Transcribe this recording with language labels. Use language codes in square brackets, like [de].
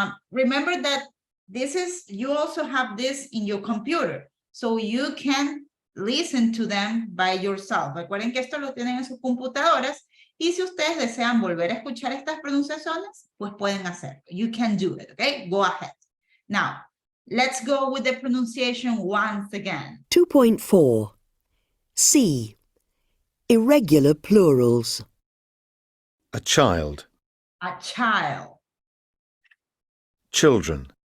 [en] Remember that this is, you also have this in your computer, so you can listen to them by yourself. [es] Recuerden que esto lo tienen en sus computadoras, y si ustedes desean volver a escuchar estas pronunciaciones, pues pueden hacerlo. [en] You can do it, okay? Go ahead. Now, let's go with the pronunciation once again. 2.4. C. Irregular plurals. a child, A child, children,